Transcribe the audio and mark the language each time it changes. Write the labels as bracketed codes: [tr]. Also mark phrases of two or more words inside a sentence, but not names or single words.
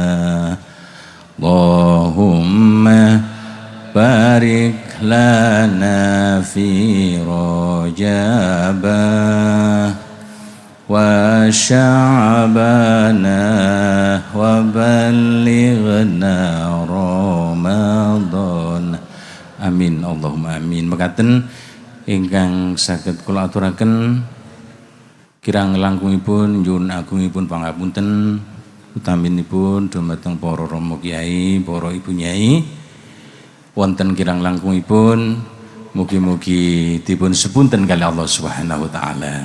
[ar] اللهم بارك لنا في رجب وشعبان وبلغنا رمضان. آمين اللهم آمين. [jv] Mekaten ingkang saged kula aturaken kirang langkungipun nyuwun agungipun pangapunten utaminipun dumateng para rama kiai, para ibu nyai. Wonten kirang langkungipun mugi-mugi dipun sepunten kali Allah [ar] سبحانه وتعالى.